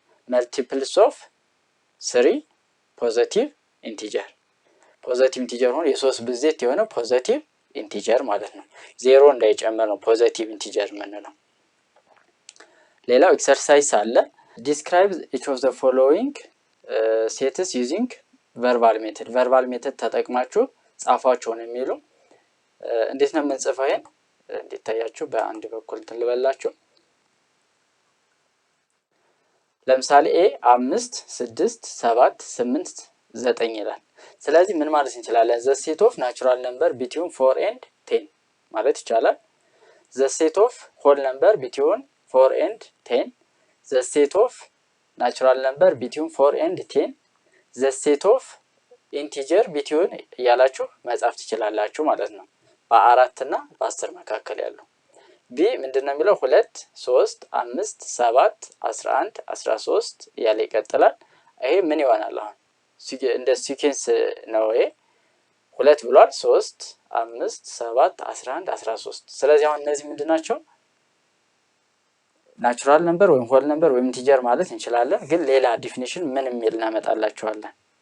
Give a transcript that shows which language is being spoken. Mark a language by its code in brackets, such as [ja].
[am] መልቲፕልስ ኦፍ 3 ፖዚቲቭ ኢንቲጀር ሆኖ የ3 ብዜት የሆነ ፖዚቲቭ ኢንቲጀር ማለት ነው። 0 እንዳይጨመር ነው ፖዚቲቭ ኢንቲጀር የምንለው። ሌላው ኤክሰርሳይዝ አለ። ዲስክራይብ [en] each of the following sets using verbal method [am] ቨርባል ሜተድ ተጠቅማችሁ ጻፏቸው ነው የሚሉ። እንዴት ነው የምንጽፈው? ይሄን እንዲታያችሁ በአንድ በኩል ትልበላችሁ። ለምሳሌ ኤ 5 6 7 8 9 ይላል። ስለዚህ ምን ማለት እንችላለን? [en] the set of natural number between 4 and 10 [am] ማለት ይቻላል። the set of whole number between 4 and 10 the set of natural number between 4 and 10 the set of ኢንቲጀር ቢትዊን እያላችሁ መጻፍ ትችላላችሁ ማለት ነው። በ4 እና በ10 መካከል ያለው ቢ ምንድነው የሚለው 2 3 5 7 11 13 እያለ ይቀጥላል። ይሄ ምን ይሆናል? አሁን እንደ ሲኩዌንስ ነው። ይሄ 2 ብሏል 3 5 7 11 13። ስለዚህ አሁን እነዚህ ምንድናቸው? ናቹራል ነምበር ወይም ሆል ነምበር ወይም ኢንቲጀር ማለት እንችላለን። ግን ሌላ ዲፊኒሽን ምን የሚል እናመጣላችኋለን?